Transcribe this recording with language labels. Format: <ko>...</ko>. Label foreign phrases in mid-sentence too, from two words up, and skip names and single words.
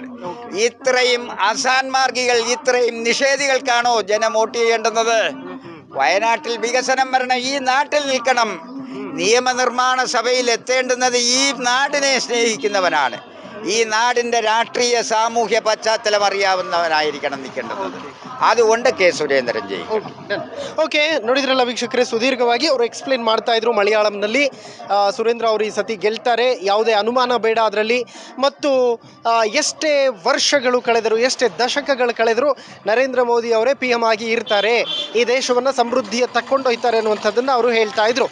<ml>ഇത്രയും അസാൻമാർഗികൾ, ഇത്രയും നിഷേധികൾക്കാണോ ജനം വോട്ട് ചെയ്യേണ്ടുന്നത്? വയനാട്ടിൽ വികസനം വരണം, ഈ നാട്ടിൽ നിൽക്കണം. നിയമനിർമ്മാണ സഭയിൽ എത്തേണ്ടുന്നത് ഈ നാടിനെ സ്നേഹിക്കുന്നവനാണ്. ഈ നാടിൻ്റെ രാഷ്ട്രീയ സാമൂഹ്യ പശ്ചാത്തലം അറിയാവുന്നവനായിരിക്കണം നിൽക്കേണ്ടത്. അതുകൊണ്ട് K. സുരേന്ദ്രൻ ജയിക്കും.</ml> <kn>ಓಕೆ, ನೋಡಿದ್ರಲ್ಲ ವೀಕ್ಷಕರೇ, ಸುದೀರ್ಘವಾಗಿ ಅವರು ಎಕ್ಸ್ಪ್ಲೇನ್ ಮಾಡ್ತಾ ಇದ್ರು ಮಲಯಾಳಂನಲ್ಲಿ. ಸುರೇಂದ್ರ ಅವರು ಈ ಸತಿ ಗೆಲ್ತಾರೆ, ಯಾವುದೇ ಅನುಮಾನ ಬೇಡ ಅದರಲ್ಲಿ. ಮತ್ತು ಎಷ್ಟೇ ವರ್ಷಗಳು ಕಳೆದರು, ಎಷ್ಟೇ ದಶಕಗಳು ಕಳೆದರೂ ನರೇಂದ್ರ ಮೋದಿ ಅವರೇ PM ಆಗಿ ಇರ್ತಾರೆ, ಈ ದೇಶವನ್ನು ಸಮೃದ್ಧಿಯ ತಕ್ಕೊಂಡೊಯ್ತಾರೆ ಅನ್ನುವಂಥದ್ದನ್ನು ಅವರು ಹೇಳ್ತಾ ಇದ್ರು.</kn>